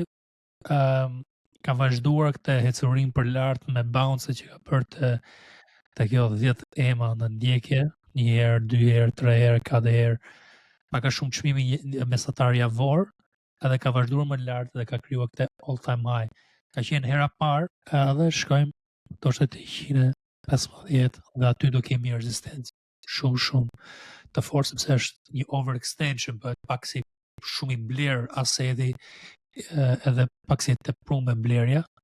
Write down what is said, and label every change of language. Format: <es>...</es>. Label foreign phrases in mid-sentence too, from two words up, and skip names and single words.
<sq>Ka vazhduar këtë hecurim për lart me bounce që ka bërë te kjo 10 EMA në ndjekje, një herë, 2 herë, 3 herë, 4 herë, paka shumë çmimi mesatar javor, edhe ka vazhduar më lart dhe ka krijuar këtë</sq> <en>all time high.</en> <sq>Ka qenë hera parë, edhe shkojmë ndoshta te 115 dhe aty do kemi rezistencë shumë të fortë sepse është një overextension, bëhet pak si shumë i bler aseti, edhe pak si të prunë me blerja.</sq>